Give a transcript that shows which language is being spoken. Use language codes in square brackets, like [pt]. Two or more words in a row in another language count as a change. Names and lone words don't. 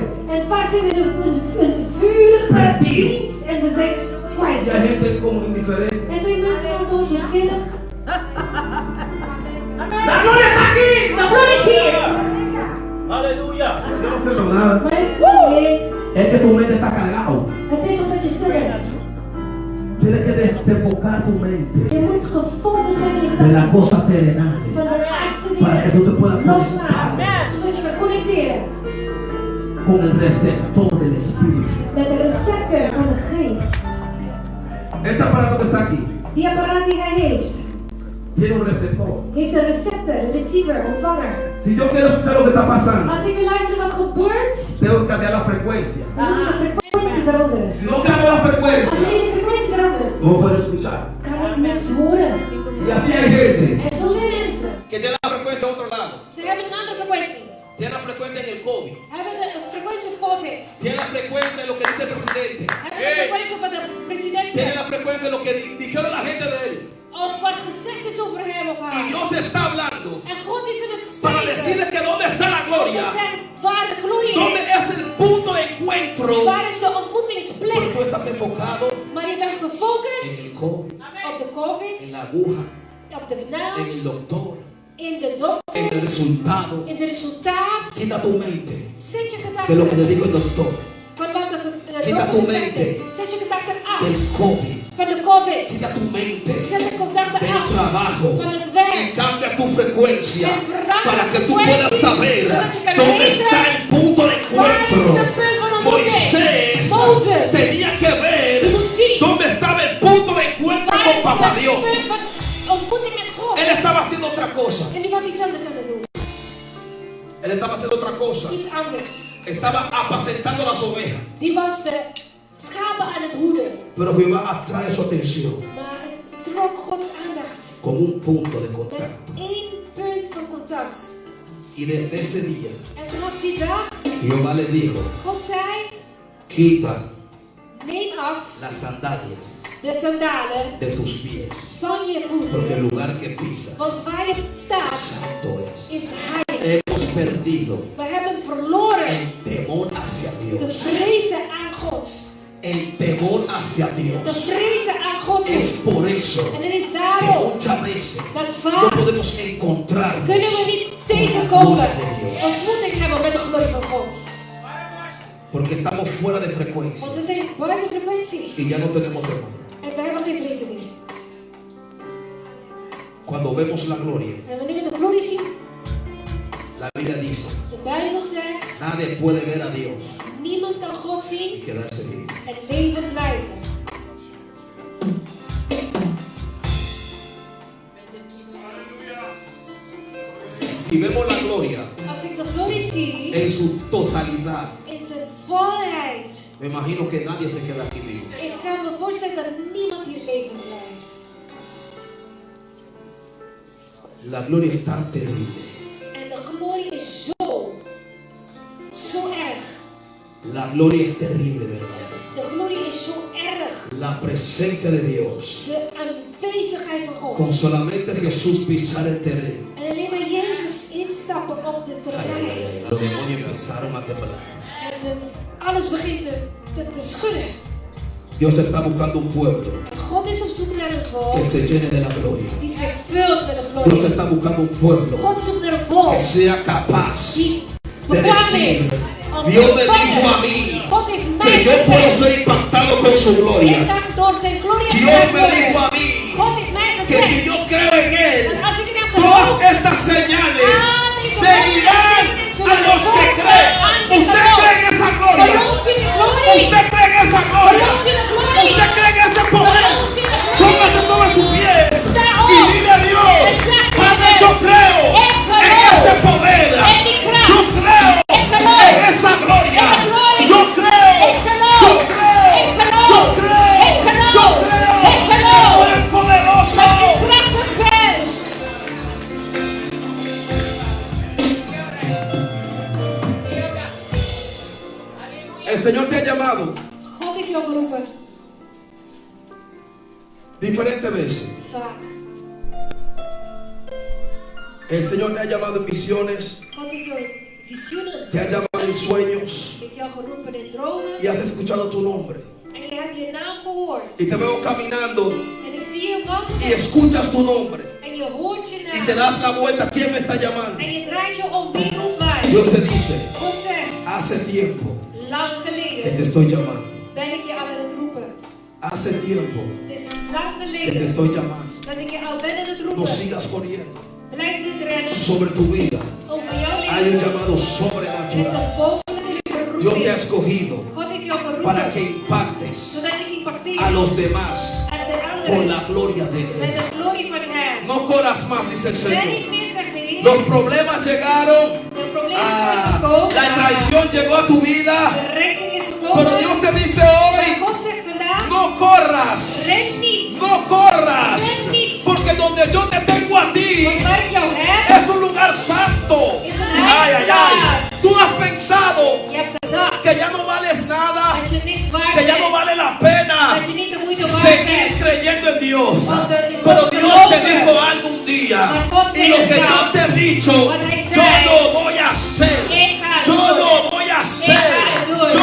[nl] En vaak zijn we in een vurige [es] Perdido. [nl] dienst en we zijn [es] Y hay [nl] kwijt. [es] gente como indiferente. [nl] En zijn mensen dan soms verschillig. [es] La gloria está aquí. [nl] De glorie is hier. [es] Aleluya. Yo no sé nada. [nl] Maar het is niks. [es] Es que tu mente está cargado. [nl] Het is omdat je stil bent. [es] Tienes que desenfocar tu mente [nl] Je moet gefocust zijn in je [es] de las [nl] gedachten. [es] cosas terrenales [nl] Van de aardse [es] para que tú te puedas [nl] dingen loslaten. [es] conectar [nl] Zodat je kan connecteren [es] con el receptor del Espíritu. [nl] met de receptor van de geest. [es] Este aparato que está aquí [nl] Die apparaat die hij heeft. [es] tiene un receptor. [nl] heeft een receptor, een receiver, ontvanger. [es] Si yo quiero escuchar lo que está pasando, [nl] Als ik wil luisteren wat gebeurt, [es] tengo que cambiar la frecuencia. [nl] dan moet ik de frequentie veranderen. [es] Si no cambio la [nl] Als [es] frecuencia, [nl] je de frequentie verandert, [es] no puedo escuchar. [nl] kan ik mensen horen. [es] Y así hay gente [nl] En zo zijn mensen. [es] que tiene la frecuencia a otro lado. [nl] Ze hebben een andere frequentie. [es] Tiene la frecuencia en el COVID. [nl] Hebben de frequentie op COVID. [es] Tiene la frecuencia en lo que dice el presidente. [nl] Hebben de frequentie op wat de president [es] Tiene [nl] zegt. [es] la frecuencia en lo que dijeron la gente de él. [nl] Of wat gezegd is over hem of [es] Y [nl] haar. [es] Dios está hablando [nl] En God is in het [es] para [nl] spreken. [es] decirle que dónde está la [nl] Om [es] gloria. [nl] te zeggen waar de glorie [es] ¿Dónde [nl] is. [es] es el punto de encuentro? [nl] Waar is de [es] Pero [nl] ontmoetingsplek? [es] tú estás enfocado [nl] Maar je bent [es] en [nl] gefocust [es] el COVID, [nl] op de COVID, [es] en la aguja, [nl] op de [es] en el [nl] naald, [es] doctor, [nl] in de [es] en [nl] dokter, [es] el resultado. [nl] in de resultaat. [es] Quita tu mente [nl] Zet je [es] de lo que te [nl] gedachten [es] dijo el doctor, [nl] van wat de [es] Quita tu [nl] dokter [es] mente. [nl] zegt. Zet je gedachten af [es] del COVID. [nl] van de COVID. [es] Quita tu mente [nl] Zet de gedachten [es] del [nl] af [es] trabajo [nl] van het [es] y [nl] werk. [es] cambia tu frecuencia [nl] En verandera [es] para que tú [nl] frecuencia, [es] puedas saber [nl] zodat je kan [es] dónde [nl] lezen [es] está el punto de [nl] waar is [es] encuentro. [nl] het punt van ontmoeting. [es] Moisés [nl] Mozes [es] tenía que ver [nl] moest zien [es] dónde estaba el punto de encuentro [nl] waar [es] con [nl] is [es] Papá [nl] het [es] Dios. [nl] punt van ontmoeting met God. [es] Él estaba haciendo otra cosa. [nl] En die was iets anders aan het doen. [es] Él estaba haciendo otra cosa. [nl] Iets anders. [es] Estaba apacentando las ovejas. [nl] Die was de schapen aan het hoeden. [es] Pero Jehová atrae su atención [nl] Maar het trok Gods aandacht. [es] con un punto de [nl] Met [es] contacto. [nl] één punt van contact. [es] Y desde ese día, [nl] En vanaf die dag, [es] Jehová le dijo, [nl] God zei, [es] quita [nl] neem af [es] las sandalias [nl] de sandalen [es] de tus pies. [nl] van je [es] Porque el [nl] voeten. [es] lugar que pisas [nl] Want waar je staat, [es] santo es. [nl] is heilig. [es] Hemos perdido [nl] We hebben verloren [es] el temor hacia [nl] de [es] Dios. [nl] vrezen aan God. [es] El temor hacia [nl] De [es] Dios. [nl] vrezen aan God. [es] Es por eso [nl] En het is [es] que [nl] daarom [es] muchas veces [nl] dat [es] no [nl] vaak [es] podemos encontrarnos [nl] kunnen we niet [es] con la [nl] tegenkomen, [es] gloria de Dios. [nl] ontmoeting hebben met de glorie van God. [es] Porque estamos fuera de frecuencia [nl] Want we zijn buiten frequentie. [es] y ya no tenemos temor. [nl] En we hebben geen vrezen meer. [es] Cuando vemos la gloria, [nl] En wanneer we de glorie zien, [es] la Biblia dice, [nl] de Bijbel zegt, [es] nadie puede ver a Dios [nl] niemand kan God [es] y [nl] zien [es] quedarse vivo. [nl] en leven blijven. [es] Si vemos la gloria [nl] Als ik de glorie zie, [es] en su totalidad, [nl] in zijn volheid, [es] me imagino que nadie se queda aquí vivo. [nl] ik kan me voorstellen dat niemand hier leven blijft. [es] La gloria es tan terrible. [nl] En de glorie is zo erg. [es] La gloria es terrible, ¿verdad? [nl] De glorie is zo erg. [es] La presencia de Dios. [nl] De aanwezigheid van [es] Con [nl] God. [es] solamente Jesús pisar el terreno. [nl] En alleen maar Jezus instappen op de [es] Ay, ay, [nl] terrein. [es] ay, los demonios empezaron a temblar. [nl] En alles begint te schudden. [es] Dios está buscando un pueblo [nl] En God is op zoek naar een [es] que [nl] volk [es] se llene de la gloria. [nl] die zich vult met de [es] Dios [nl] glorie. [es] está buscando un pueblo [nl] God zoekt naar een volk [es] que sea capaz [nl] die [es] de [nl] bekwaam [es] decir, [nl] is. om te [es] Dios me [nl] ontvangen. [es] dijo a mí [nl] God heeft [es] que [nl] mij [es] yo puedo [nl] gezegd. [es] ser impactado con su [nl] Ik [es] gloria. [nl] kan door zijn glorie [es] Dios [nl] geraakt [es] me [nl] worden. [es] dijo a mí [nl] God heeft mij [es] que si [nl] gezegd. [es] yo creo en Él, [nl] Dat als ik in hem [es] todas [nl] geloof, [es] estas señales seguirán a los que creen. ¿Usted cree en esa gloria? [nl] geloof je in de glorie? [es] ¿Usted cree en esa gloria? [nl] Geloof je in de glorie? [es] ¿Usted cree en ese poder? [nl] Geloof je in de glorie? [es] Póngase sobre sus pies [nl] Sta [es] y [nl] op. [es] dile a Dios, [nl] Sta [es] Padre, [nl] op. [es] yo creo [nl] Ik geloof [es] en ese poder. [nl] en die kracht. [es] Yo creo [nl] Ik geloof [es] en esa gloria. [nl] en de glorie. [es] Yo creo. [nl] Ik geloof. [es] Yo creo. [nl] Ik geloof. [es] Yo creo. [nl] Ik geloof. [es] Yo creo. [nl] Ik geloof. [es] Tú eres poderoso. [nl] Dat je krachtig bent. [es] El Señor te ha llamado [nl] God heeft jou geroepen. [es] diferentes veces. [nl] Vaak. [es] El Señor te ha llamado en visiones, [nl] God heeft jou in visioenen. [es] te ha llamado en sueños [nl] Heeft jou geroepen in dromen. [es] y has escuchado tu nombre. [nl] En je hebt je naam gehoord. [es] Y te veo caminando [nl] En ik zie je [es] y [nl] wandelen. [es] escuchas tu nombre [nl] En je hoort je [es] y te [nl] naam. [es] das la vuelta. ¿Quién me está llamando? [nl] En je draait je om. Wie roept mij? [es] Dios te dice, [nl] God zegt. [es] hace tiempo [nl] Lang [es] que te [nl] geleden [es] estoy llamando. [nl] ben ik je al aan het roepen. [es] Hace tiempo [nl] Het is lang [es] que te [nl] geleden [es] estoy llamando. [nl] dat ik je al ben aan het [es] No [nl] roepen. [es] sigas corriendo. [nl] Blijf niet rennen [es] Sobre tu vida [nl] over jouw [es] hay un [nl] leven. [es] llamado [nl] Er is [es] sobrenatural. [nl] een bovennatuurlijke [es] Dios te ha [nl] roeping. [es] escogido [nl] God heeft jou [es] para [nl] geroepen [es] que impactes [nl] zodat je impacteert [es] a los demás [nl] aan de [es] con [nl] anderen [es] la gloria de [nl] met [es] Él. [nl] de glorie van Hem. [es] No corras más, dice el [nl] Ben [es] Señor. [nl] niet meer, zegt de Heer. [es] Los problemas llegaron. [nl] De problemen zijn gekomen. [es] La traición llegó a tu vida. [nl] De rekening is gekomen. [es] Pero Dios te dice [nl] Maar [es] hoy, [nl] God zegt vandaag, [es] no corras. [nl] ren niet. [es] No corras. [nl] Ren niet. [es] Porque donde yo te tengo a ti [nl] Want waar ik jou heb, [es] es un lugar santo. [nl] is een [es] Ay, ay, [nl] heilige [es] ay. [nl] plaats. [es] Tú has pensado [nl] Je hebt gedacht [es] que ya no vales nada, [nl] dat je niks waard [es] que ya no [nl] bent. [es] vale la pena [nl] Dat je niet de moeite waard [es] seguir [nl] bent. [es] creyendo en Dios. [nl] Want de- [es] Pero [nl] God [es] Dios te [nl] geloven. [es] dijo algo un día. [nl] Maar God [es] Y lo [nl] zei [es] que [nl] een [es] yo [nl] dag, [es] te he dicho, [nl] wat hij [es] yo [nl] zei, [es] lo voy a hacer. [nl] ik ga het [es] Yo [nl] doen. [es] lo voy a hacer. [nl] ga het doen.